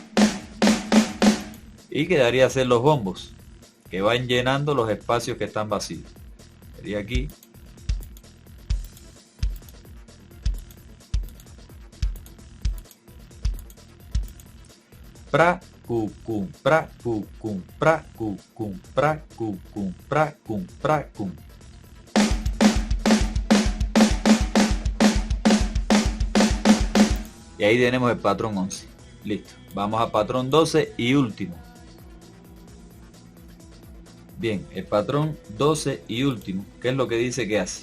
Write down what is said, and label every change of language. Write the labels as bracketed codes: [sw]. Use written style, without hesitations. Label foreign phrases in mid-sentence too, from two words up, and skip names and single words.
[es] Y quedaría hacer los bombos, que van llenando los espacios que están vacíos. Sería aquí. Pra, cu, cum, pra, cu, cum, pra, cu, cum, pra, cu, cum, pra, cum, pra, cum. Y ahí tenemos el patrón 11. Listo. Vamos a patrón 12 y último. Bien, el patrón 12 y último, ¿qué es lo que dice que hace?